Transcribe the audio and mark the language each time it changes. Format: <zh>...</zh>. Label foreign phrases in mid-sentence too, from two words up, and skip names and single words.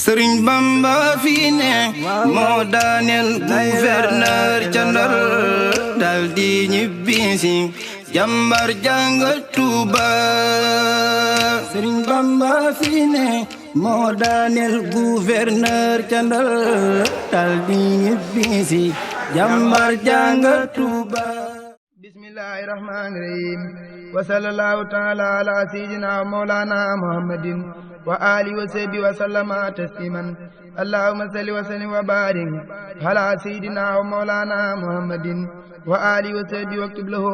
<wo>Sëriñ Bamba fii ne moo daaneel gouverneur ca Ndar dal di ñibbisi jàmbar jàng Tuuba. Sëriñ Bamba fii ne moo daaneel gouverneur ca Ndar dal di ñibbisi jàmbar jàng Tuuba.</wo> <ar>بسم الله الرحمن الرحيم وصلى الله تعالى على سيدنا مولانا محمد وعلى آله وصحبه وسلم تسليما اللهم صل وسلم وبارك على سيدنا ومولانا محمد وعلى آله وصحبه واكتب له</ar>